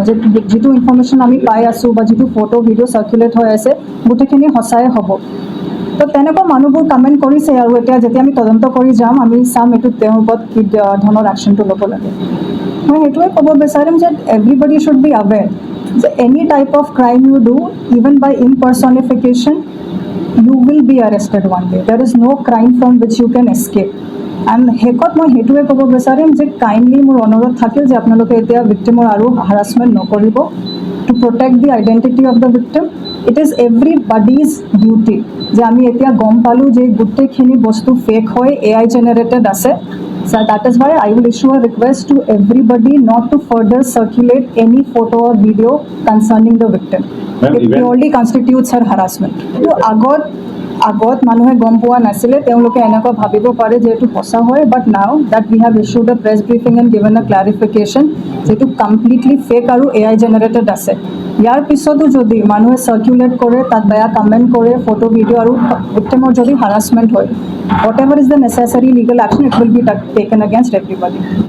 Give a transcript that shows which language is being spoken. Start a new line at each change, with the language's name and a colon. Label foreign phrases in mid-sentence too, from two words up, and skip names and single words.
Assamese: যে যিটো ইনফৰমেশ্যন আমি পাই আছোঁ বা যিটো ফটো ভিডিঅ' চাৰ্কুলেট হৈ আছে গোটেইখিনি সঁচাই হ'ব তো তেনেকুৱা মানুহবোৰ কমেণ্ট কৰিছে আৰু এতিয়া যেতিয়া আমি তদন্ত কৰি যাম আমি চাম এইটো তেওঁৰ ওপৰত কি ধৰণৰ একশ্যনটো ল'ব লাগে মই সেইটোৱে ক'ব বিচাৰিম যে
English: everybody should be aware
Assamese: যে
English: any type of crime you do even by impersonification you will be arrested one day. There is no crime from which you can escape. And
Assamese: শেষত মই সেইটোৱে ক'ব বিচাৰিম যে কাইণ্ডলি মোৰ অনুৰোধ থাকিল যে আপোনালোকে এতিয়া ভিক্টিমৰ আৰু হাৰাছমেণ্ট নকৰিব
English: to protect the identity of the victim it is everybody's duty
Assamese: যে আমি এতিয়া গম পালোঁ যে গোটেইখিনি বস্তু ফেক হয়
English: AI generated আছে So that is why I will issue a request to everybody not to further circulate any photo or video concerning the victim. It purely constitutes her harassment.
Assamese: So আগত মানুহে গম পোৱা নাছিলে তেওঁলোকে এনেকুৱা ভাবিব পাৰে যে এইটো সঁচা হয়
English: but now that we have issued a press briefing and given a clarification
Assamese: যিটো
English: completely fake
Assamese: আৰু
English: AI generated
Assamese: আছে ইয়াৰ পিছতো যদি মানুহে চাৰ্কুলেট কৰে তাত বেয়া কমেণ্ট কৰে ফটো ভিডিঅ' আৰু ভিক্টিমৰ যদি হাৰাছমেণ্ট হয়
English: whatever is the necessary legal action it will be taken against everybody.